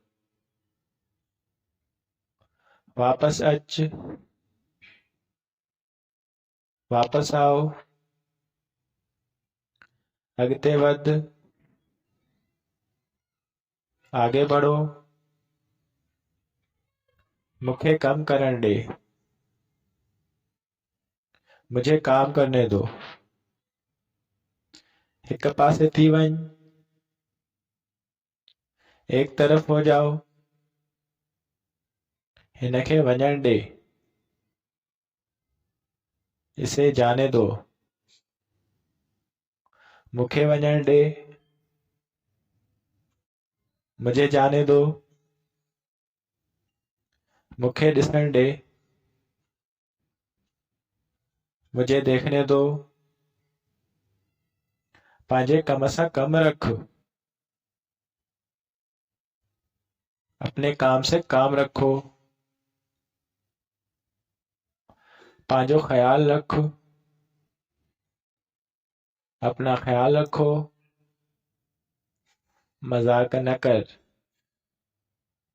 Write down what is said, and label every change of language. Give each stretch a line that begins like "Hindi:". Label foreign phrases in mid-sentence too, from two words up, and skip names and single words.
Sindhi: वापस अच,
Hindi: वापस आओ,
Sindhi: अॻिते वध,
Hindi: आगे बढ़ो,
Sindhi: मूंखे कम करण ॾे,
Hindi: मुझे काम करने दो,
Sindhi: हिक पासे थी वञ,
Hindi: एक तरफ हो जाओ,
Sindhi: हिन खे वञण ॾे,
Hindi: इसे जाने दो,
Sindhi: मूंखे वञण ॾे,
Hindi: मुझे जाने दो,
Sindhi: मूंखे ॾिसण ॾे,
Hindi: मुझे देखने दो,
Sindhi: पंहिंजे कम सां कम रख,
Hindi: अपने काम से काम रखो,
Sindhi: पंहिंजो ख्याल रख,
Hindi: अपना ख्याल रखो,
Sindhi: मजाक न कर।